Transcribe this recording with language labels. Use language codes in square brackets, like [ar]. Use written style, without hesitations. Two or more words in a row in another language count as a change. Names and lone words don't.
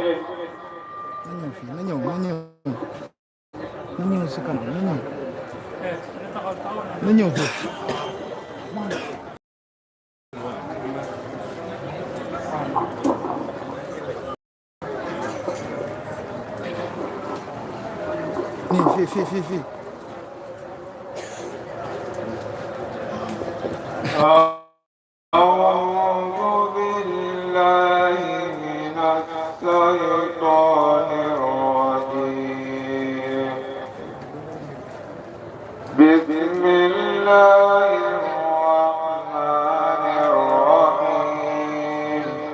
[wo] na ñëw si kanam na ñëw foofu. fii. [ar] أعوذ بالله من الشيطان الرجيم. بسم الله الرحمن الرحيم.